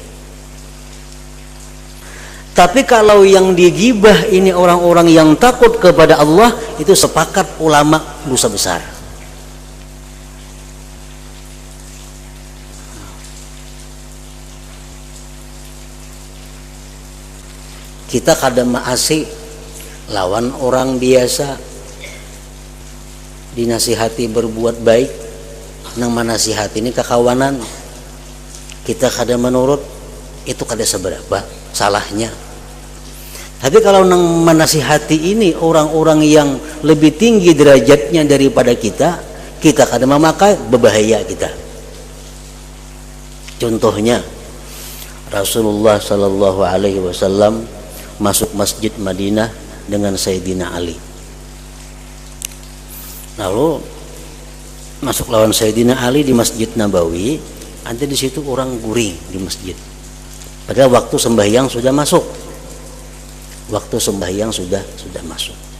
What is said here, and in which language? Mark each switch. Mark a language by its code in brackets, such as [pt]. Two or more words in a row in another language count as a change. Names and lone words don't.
[id] Tapi kalau yang digibah ini orang-orang yang takut kepada Allah, itu sepakat ulama dosa besar. [bjn] Kita kada maasi lawan orang biasa, dinasihati berbuat baik, nang manasihati ini kekawanan, kita kada menurut, itu kada seberapa salahnya. Tapi kalau nang menasihati ini orang-orang yang lebih tinggi derajatnya daripada kita, kita kada memakai, berbahaya kita. [id] Contohnya Rasulullah [ar] sallallahu alaihi wasallam [id] masuk masjid Madinah dengan Sayyidina Ali. [bjn] Lalu masuk lawan Sayyidina Ali di Masjid Nabawi, ada di situ orang guring di masjid. [id] Padahal waktu sembahyang sudah masuk. Waktu sembahyang sudah masuk.